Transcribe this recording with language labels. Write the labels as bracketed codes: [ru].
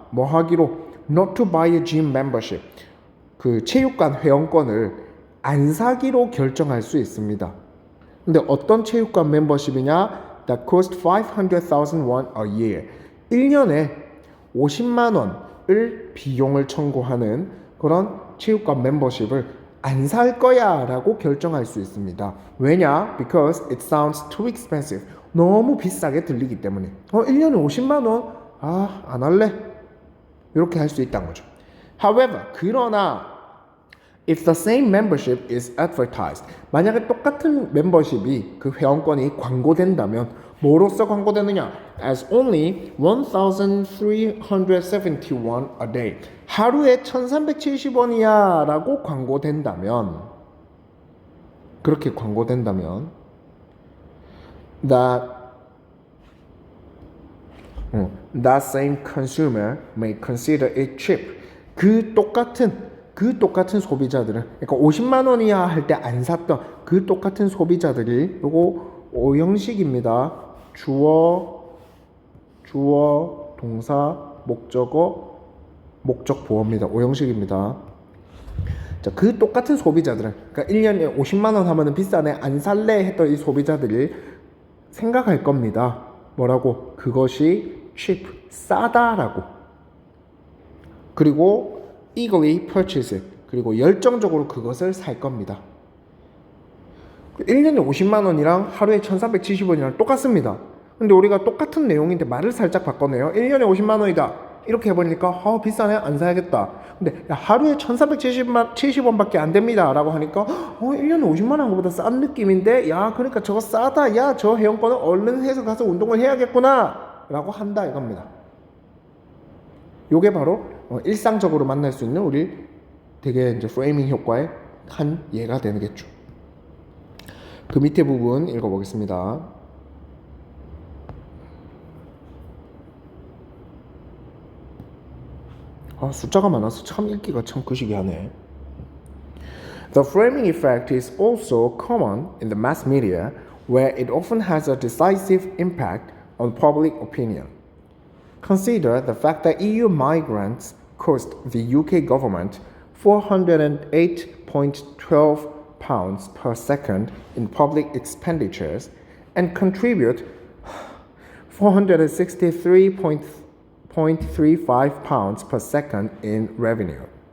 [ko] 뭐 하기로 [en] not to buy a gym membership [ko] 그 체육관 회원권을 안 사기로 결정할 수 있습니다. 근데 어떤 체육관 멤버십이냐? [en] That cost 500,000 won a year. [ko] 1년에 50만 원을 비용을 청구하는 그런 체육관 멤버십을 안 살 거야 라고 결정할 수 있습니다. 왜냐? [en] Because it sounds too expensive. [ko] 너무 비싸게 들리기 때문에 1년에 50만 원? 안 할래? 이렇게 할 수 있다는 거죠. [en] However, [ko] 그러나 [en] if the same membership is advertised [ko] 만약에 똑같은 멤버십이 그 회원권이 광고된다면 뭐로써 광고되느냐? [en] As only 1,371 a day [ko] 하루에 1,370원이야 라고 광고된다면 그렇게 광고된다면 [en] that same consumer may consider it cheap. [ko] 그 똑같은 소비자들은 그러니까 50만 원이야 할 때 안 샀던 그 똑같은 소비자들이 요거 오형식입니다. 주어, 동사, 목적어, 목적 보어입니다. 오형식입니다. 자, 그 똑같은 소비자들은 그러니까 1년에 50만 원 하면은 비싸네 안 살래 했던 이 소비자들이 생각할 겁니다. 뭐라고? 그것이 cheap, 싸다라고. 그리고 [en] eagerly purchase it. [ko] 그리고 열정적으로 그것을 살 겁니다. 1년에 50만 원이랑 하루에 1,370원이랑 똑같습니다. 근데 우리가 똑같은 내용인데 말을 살짝 바꿨네요. 1년에 50만 원이다. 이렇게 해보니까 비싸네 안 사야겠다. 근데 하루에 1,370원밖에 안 됩니다 라고 하니까 1년에 50만 원 것보다 싼 느낌인데 야 그러니까 저거 싸다. 야 저 회원권은 얼른 해서 가서 운동을 해야겠구나 라고 한다 이겁니다. 요게 바로 일상적으로 만날 수 있는 우리 되게 이제 프레이밍 효과의 한 예가 되겠죠. 그 밑에 부분 읽어보겠습니다. 숫자가 많아서 참 읽기가 참 거시기하네. [en] The framing effect is also common in the mass media, where it often has a decisive impact on public opinion. Consider the fact that EU migrants cost the UK government 408.12 pounds per second in public expenditures and contribute 463.35 pounds per second in revenue.